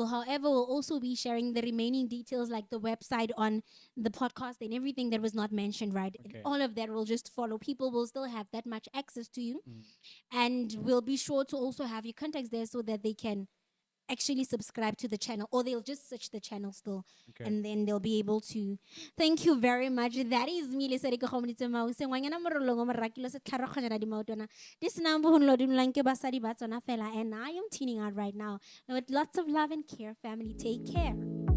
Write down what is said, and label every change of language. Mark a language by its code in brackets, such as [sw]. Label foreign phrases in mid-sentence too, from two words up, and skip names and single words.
[en] However, we'll also be sharing the remaining details like the website on the podcast and everything that was not mentioned, right? And Okay. all of that will just follow. People will still have that much access to you. Mm. And we'll be sure to also have your contacts there so that they can actually subscribe to the channel, or they'll just search the channel still, Okay. and then they'll be able to. Thank you very much. That is me [tn] le sere ke kgomoditse mao se ngwanyana morolong o morakilo se tlharoganyana di maotwana di senang bogonolo di molang ke basadi ba tsona fela, [en] and I am tuning out right now with lots of love and care. Family, take care.